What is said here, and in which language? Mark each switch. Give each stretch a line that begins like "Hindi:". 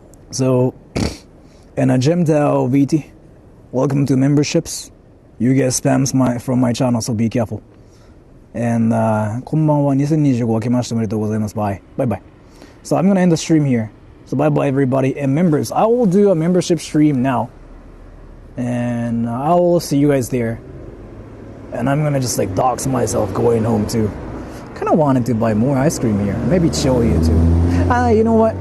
English: So, and Gemdao VT, welcome to memberships. You get spams from my channel, so be careful.
Japanese: And こんばんは、2025明けましておめでとうございます。
English: Bye. Bye bye. So I'm gonna end the stream here. So bye bye everybody. And members, I will do a membership stream now. And I will see you guys there. And I'm gonna just like dox myself going home too. kind of wanted to buy more ice cream here. Maybe chill here too. You know what?